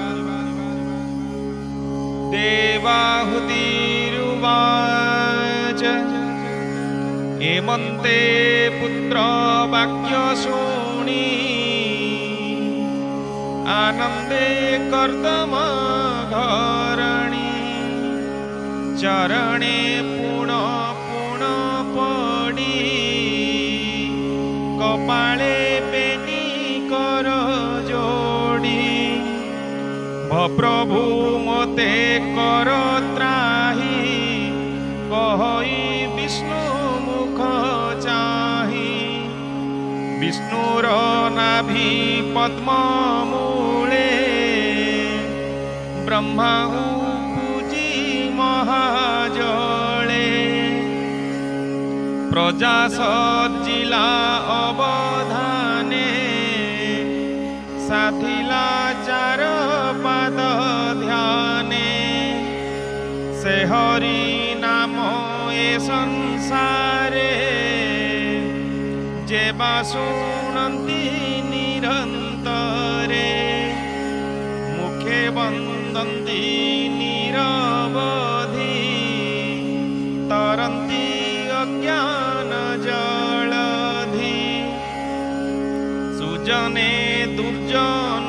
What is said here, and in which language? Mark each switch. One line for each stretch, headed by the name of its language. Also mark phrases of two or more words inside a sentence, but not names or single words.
Odia: ଦେବାହୂତିରୁବାଚ ଏମନ୍ତେ ପୁତ୍ର ବାକ୍ୟ ଶୁଣି ଆନନ୍ଦେ କର୍ଦ୍ଦମ ଧରଣୀ ଚରଣେ ପୁଣ ପୁଣ ପଡ଼ି କପାଳେ ବେନି କର ଯୋଡ଼ି ପ୍ରଭୁ ମତେ କର ତ୍ରାହି କହି ବିଷ୍ଣୁ ମୁଖ ଚାହିଁ ବିଷ୍ଣୁର ନାଭି ପଦ୍ମ ମୂଳେ ବ୍ରହ୍ମା ପୂଜି ମହାଜଳେ ପ୍ରଜା ସୃଜିଲା ଅବଧାନେ ସାଧିଲା ଚାରି ପାଦ ଧ୍ୟାନେ ସେ ହରି ନାମ ଏ ସଂସାରେ ଯେବା ଶୁଣନ୍ତି ନିରନ୍ତରେ ମୁଖେ ବନ୍ଦନ୍ତି ନିରବଧି ତରନ୍ତି ଅଜ୍ଞାନ ଜଳଧି ସୁଜନେ ଦୁର୍ଜନ